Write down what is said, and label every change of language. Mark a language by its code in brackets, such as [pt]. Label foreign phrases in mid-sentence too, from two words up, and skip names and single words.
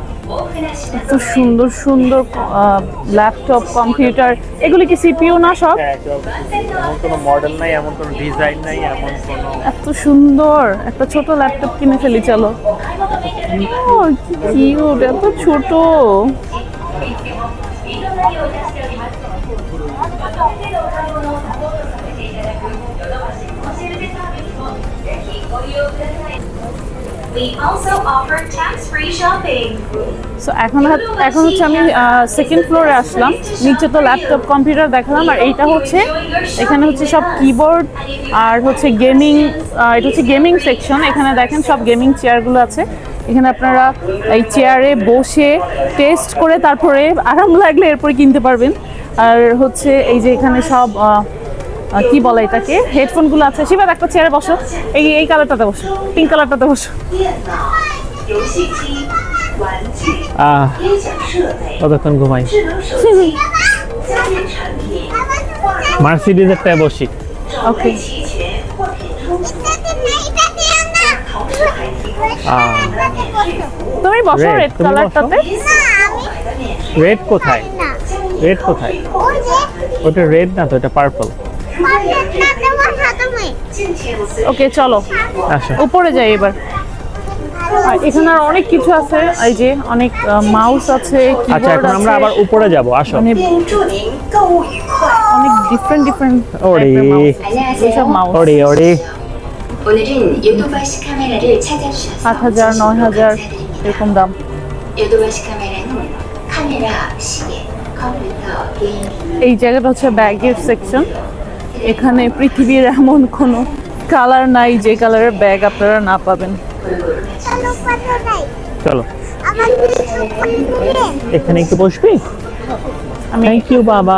[bn] এত সুন্দর সুন্দর [en] laptop computer, [bn] এগুলি কি সিপিইউ না সব? এমন কোনো মডেল নাই, এমন কোনো ডিজাইন নাই, এমন কোনো এত সুন্দর একটা ছোট ল্যাপটপ কিনে ফেলি চলো। ও কি কিউট, এত ছোট। [en] We also offer tax-free shopping. [bn] সো এখন হচ্ছে আমি [en] second floor-e [bn] আসলাম। নিচে তো [en] laptop computer [bn] দেখালাম, আর এইটা হচ্ছে এখানে হচ্ছে সব কিবোর্ড আর হচ্ছে গেমিং, এটা হচ্ছে [en] gaming section. [bn] এখানে দেখেন সব গেমিং চেয়ারগুলো আছে। এখানে আপনারা এই চেয়ারে বসে টেস্ট করে তারপরে আরাম লাগলে এরপরে কিনতে পারবেন। আর হচ্ছে এই যে এখানে সব কি বলে এটাকে, হেডফোনগুলো আছে। শিবাদ একটা চেয়ারে বসো, এই কালারটাতে বসো, [en] pink color-tate [bn] বসো। [zh] 游戏机、玩具、 音响设备、 [bn] কতক্ষণ ঘুমাই। [zh] 智能手机、家电产品、化妆 [bn] মার্সিডিজেরটায় বসি। [zh] 装备齐全，货品充足。同时还提供免税服务， [bn] তুমি বসো Red, রেড তুমি কালারটাতে। [zh] 因此购买的免税 [bn] রেড কোথায়? রেড কোথায়? ওটা রেড না তো, এটা পার্পল। [zh] 敬请 [bn] ওকে চলো আসো। উপরে যাই এবার। আর এখানে আর অনেক কিছু আছে, এই যে অনেক মাউস আছে, আচ্ছা, কিবোর্ড এখন আমরা আবার আছে, উপরে যাব, আসো। মানে [zh] 祝您购物愉快。 [bn] অনেক ডিফারেন্ট ওরে এইসব মাউস। ওরে ওরে, [ko] 오늘은 요도바시 카메라를 찾아주셔서 [bn] 8,000, 9,000 এরকম দাম। [ko] 요도바시 카메라는 카메라, 시계, 컴퓨터, 게임, [bn] এই জায়গাটা হচ্ছে ব্যাগের সেকশন। এখানে পৃথিবীর এমন কোনো কালার নাই যে কালারের ব্যাগ আপনারা না পাবেন। চলো এখানে একটু বসবি। আমি [en] thank you [bn] বাবা।